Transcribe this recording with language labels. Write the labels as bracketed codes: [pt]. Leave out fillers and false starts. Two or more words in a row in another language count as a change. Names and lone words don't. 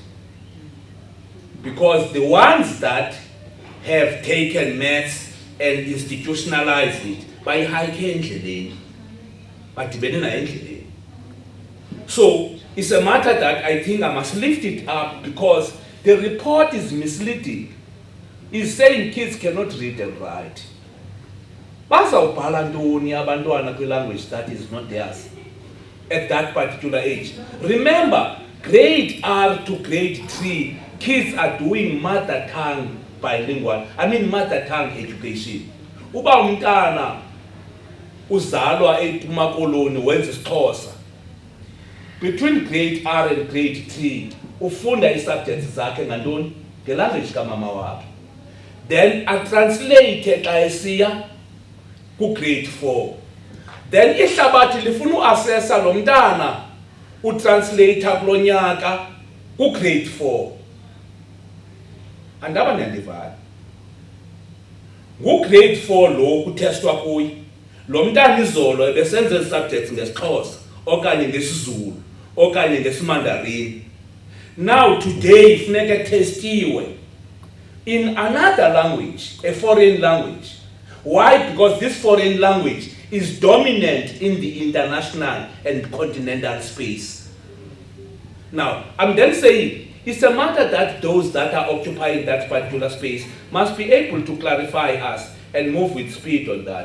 [en] Because the ones that have taken maths and institutionalized it by hiking, so it's a matter that I think I must lift it up, because the report is misleading. It's saying kids cannot read and write. [xh] Bazawubhala ntoni abantwana kwi-language [en] that is not theirs at that particular age? Remember, grade R to grade 3, kids are doing mother tongue bilingual, mother tongue education. [xh] Uba umntana uzalwa eMakoloni wenza isiXhosa, [en] between grade R and grade 3 [xh] ufunda i-subjects zakhe ngantoni ngelanguage kamama wakhe, then atranslate xa esiya ku-grade 4. Then ihlabathi lifuna uassessa lo mntana utranslator kulo nyaka ku-grade 4. Andaba niyandivana? Ngu-grade 4 lo kutestwa kuye. Lo mntana izolo ebesenza ezi-subjects ngesiXhosa okanye ngesiZulu okanye ngesiMandarin. [en] Now today [xh] funeka testiwe [en] in another language, a foreign language. Why? Because this foreign language is dominant in the international and continental space. Now, I'm then saying it's a matter that those that are occupying that particular space must be able to clarify us and move with speed on that.